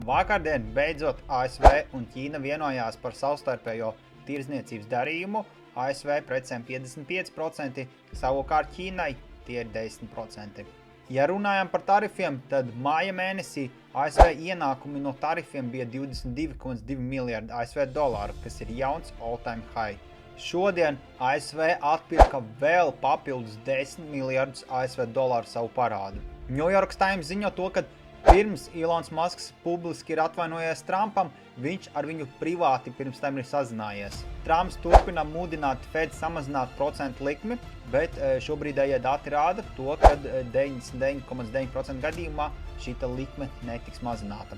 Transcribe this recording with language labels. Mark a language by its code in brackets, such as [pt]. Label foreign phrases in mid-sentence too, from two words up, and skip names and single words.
[lv] Vakardien beidzot ASV un Ķīna vienojās par savstarpējo tirdzniecības darījumu. ASV precēm 55%, savukārt Ķīnai tie ir 10%. Ja runājam par tarifiem, tad māja mēnesī ASV ienākumi no tarifiem bija 22,2 miljardi ASV dolāru, kas ir jauns [en] all-time high. [lv] Šodien ASV atpirka vēl papildus 10 miljardus ASV dolāru savu parādu. New York Times ziņo to, ka pirms Elons Musks publiski ir atvainojies Trumpam, viņš ar viņu privāti pirms tam ir sazinājies. Trumps turpina mudināt Fed samazināt procentu likmi, bet šobrīdējie dati rāda to, ka 99,9% gadījumā šita likme netiks mazināta.